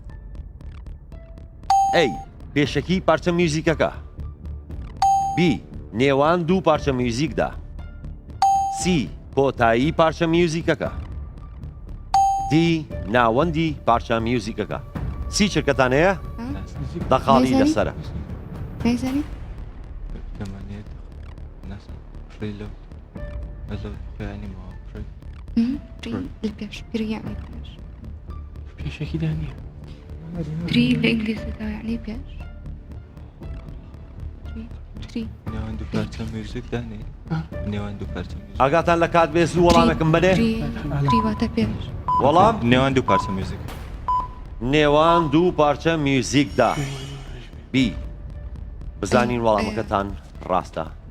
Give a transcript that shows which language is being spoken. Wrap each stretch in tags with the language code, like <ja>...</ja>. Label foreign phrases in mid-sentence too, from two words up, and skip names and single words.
<ckb>ئەی پێشەکی پارچە میوزیکەکە، بی نێوان دوو پارچە میوزیکدا، سی کۆتایی پارچە میوزیکەکە، دی ناوەندی پارچە میوزیکەکە. سی چرکەتان هەیە؟ دەخاڵی لەسەرە.</ckb> <ar>نەیزانی؟ البيش بري يعني بيش</ar> <ckb>پێشێکی دانیە.</ckb> <ar>بري بالانجليزي ده يعني بيش بري</ar> <ckb>نێوان دوو پارچە میوزیک دانێ. نێوان دوو پارچە میوزیک. ئاگاتان لە کات بێ زوو وەڵامێکم بەنێ؟ بري واتە بيش وەڵام نێوان دوو پارچە میوزیک. نێوان دوو پارچە میوزیکدا. بی بزانین وەڵامەکەتان ڕاستە.</ckb>